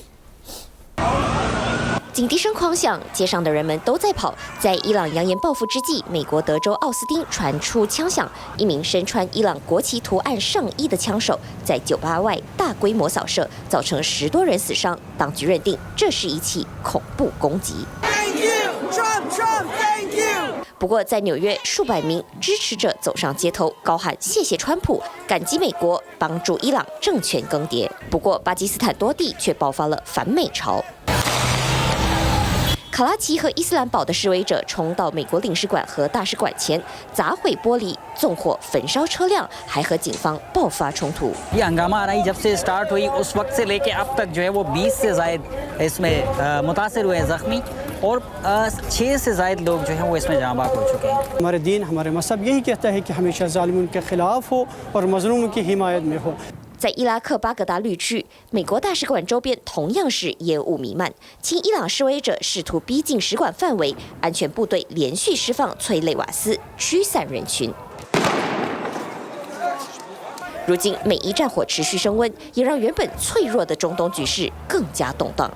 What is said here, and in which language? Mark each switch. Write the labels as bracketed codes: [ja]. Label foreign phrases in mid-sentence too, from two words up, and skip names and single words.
[zh] 警笛声狂响，街上的人们都在跑。在伊朗扬言报复之际，美国德州奥斯汀传出枪响，一名身穿伊朗国旗图案上衣的枪手在酒吧外大规模扫射，造成10多人死伤。当局认定这是一起恐怖攻击。 [en] Thank you, Trump, thank you. [zh] 不过，在纽约，数百名支持者走上街头，高喊谢谢川普，感激美国帮助伊朗政权更迭。不过，巴基斯坦多地却爆发了反美潮。卡拉奇和伊斯兰堡的示威者冲到美国领事馆和大使馆前，砸毁玻璃、纵火、焚烧车辆，还和警方爆发冲突。 [ur] یہ ہنگامہ آ رہا ہے جب سے اسٹارٹ ہوئی اس وقت سے لیکے اب تک جو ہے وہ 20 سے زائد اس میں متاثر ہوئے زخمی اور 6 سے زائد لوگ جو ہیں وہ اس میں جاں باگ ہو چکے ہیں. ہمارے دین ہمارے مذہب یہی کہتا ہے کہ ہمیشہ ظالموں کے خلاف ہو اور مظلوموں کی حمایت میں ہو. [zh] 在伊拉克巴格达绿区，美国大使馆周边同样是烟雾弥漫，亲伊朗示威者试图逼近使馆范围，安全部队连续释放催泪瓦斯驱散人群。如今美伊战火持续升温，也让原本脆弱的中东局势更加动荡。